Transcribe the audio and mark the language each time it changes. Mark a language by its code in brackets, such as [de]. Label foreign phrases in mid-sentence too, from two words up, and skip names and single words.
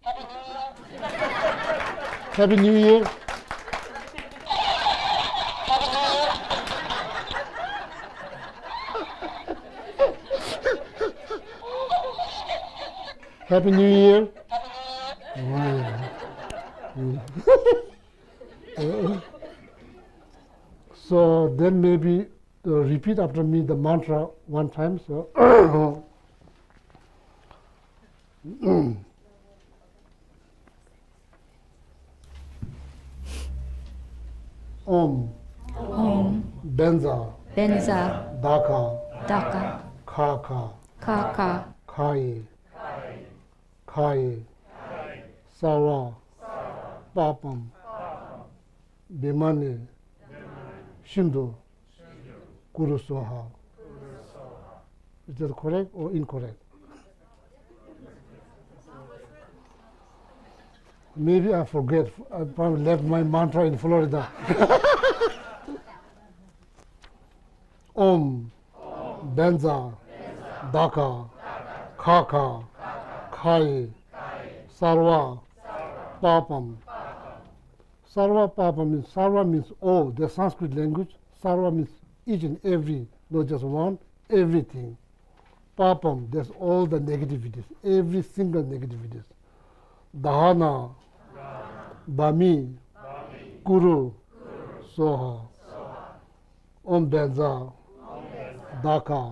[en] Happy New Year. Happy New Year. So then maybe repeat after me the mantra one time. [sa] So ओम्. ओम्. बेन्ज़ा. बेन्ज़ा. डाक. डाक. काका. काका. काइ। काइ। सव. पापम्। बिमनि. शिन्दु। कुरुसोहा. [en] Is that correct or incorrect? Maybe I forget. I probably left my mantra in Florida. [sa] ओम्. बेन्ज़ा. डाक। काका. काइ. सर्व. [en] Papam. [sa] सर्व पाप [en] means, Sarva means all, the Sanskrit language. Sarva means each and every, not just one, everything. Papam, that's all the negativities, every single negativities. [sa] दहन, बमि, कुरु, सोहा, ओम् बेन्ज़ा, डाक,